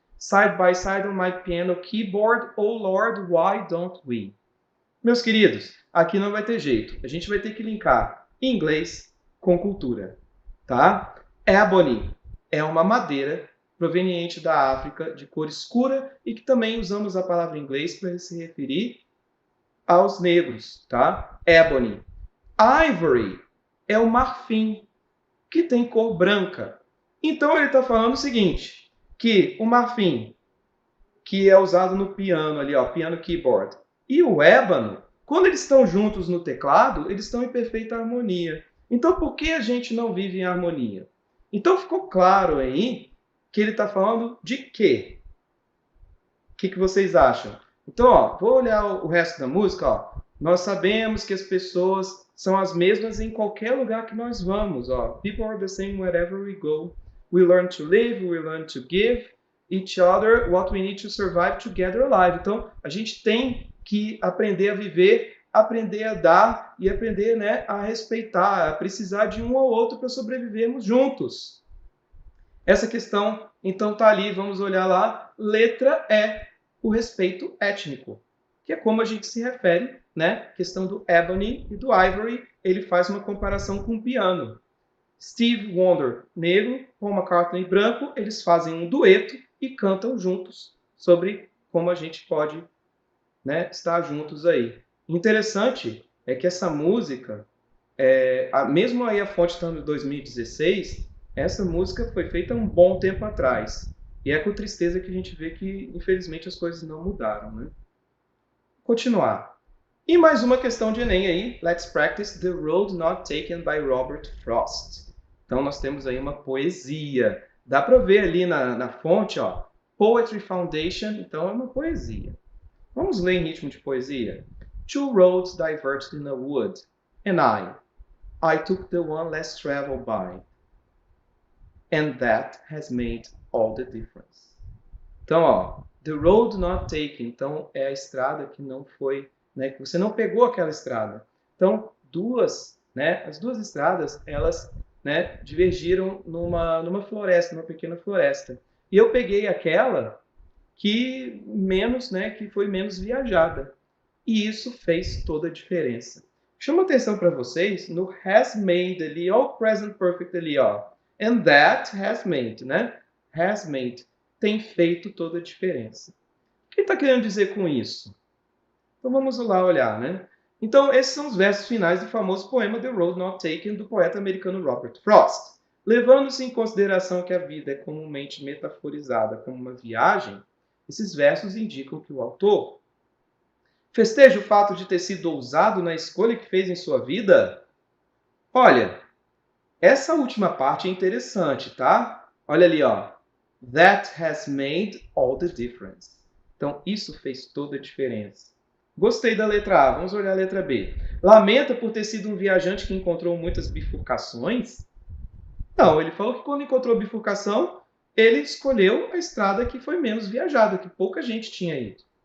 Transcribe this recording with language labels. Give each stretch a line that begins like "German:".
English: Side by side on my piano keyboard. Oh Lord, why don't we?
Portuguese: Meus queridos, aqui não vai ter jeito. A gente vai ter que linkar inglês com cultura, tá? Ebony é uma madeira proveniente da África, de cor escura, e que também usamos a palavra em inglês para se referir aos negros, tá? Ebony. Ivory é o marfim, que tem cor branca. Então ele está falando o seguinte, que o marfim, que é usado no piano ali, ó, piano keyboard, e o ébano, quando eles estão juntos no teclado, eles estão em perfeita harmonia. Então por que a gente não vive em harmonia? Então ficou claro aí que ele está falando de quê? O que vocês acham? Então, ó, vou olhar o resto da música. Ó. Nós sabemos que as pessoas são as mesmas em qualquer lugar que nós vamos. Ó.
English: People are the same wherever we go. We learn to live, we learn to give each other what we need to survive together alive.
Portuguese: Então, a gente tem que aprender a viver, aprender a dar e aprender, né, a respeitar, a precisar de um ao outro para sobrevivermos juntos. Essa questão, então, está ali, vamos olhar lá. Letra E, o respeito étnico, que é como a gente se refere, né? Questão do ebony e do ivory, ele faz uma comparação com o piano. Steve Wonder, negro, Paul McCartney, branco, eles fazem um dueto e cantam juntos sobre como a gente pode, né, estar juntos aí. Interessante é que essa música, mesmo aí a fonte estando em 2016, essa música foi feita um bom tempo atrás. E é com tristeza que a gente vê que, infelizmente, as coisas não mudaram, né? Continuar. E mais uma questão de Enem aí.
English: Let's practice The Road Not Taken by Robert Frost.
Portuguese: Então, nós temos aí uma poesia. Dá para ver ali na fonte, ó. Poetry Foundation. Então, é uma poesia. Vamos ler em ritmo de poesia.
English: Two roads diverged in a wood, and I took the one less traveled by. And that has made all the difference.
Portuguese: Então, ó, the road not taken, então é a estrada que não foi, né, que você não pegou aquela estrada. Então, as duas estradas, elas, né, divergiram numa floresta, numa pequena floresta. E eu peguei aquela que menos, né, que foi menos viajada. E isso fez toda a diferença. Chama atenção para vocês no has made ali, ó, o present perfect ali, ó.
English: And that has made,
Portuguese: né? Has made tem feito toda a diferença. O que ele está querendo dizer com isso? Então vamos lá olhar, né? Então esses são os versos finais do famoso poema The Road Not Taken, do poeta americano Robert Frost. Levando-se em consideração que a vida é comumente metaforizada como uma viagem, esses versos indicam que o autor festeja o fato de ter sido ousado na escolha que fez em sua vida? Olha, essa última parte é interessante, tá? Olha ali, ó.
English: That has made all the difference.
Portuguese: Então, isso fez toda a diferença. Gostei da letra A, vamos olhar a letra B. Lamenta por ter sido um viajante que encontrou muitas bifurcações? Não, ele falou que quando encontrou bifurcação, ele escolheu a estrada que foi menos viajada, que pouca gente tinha ido.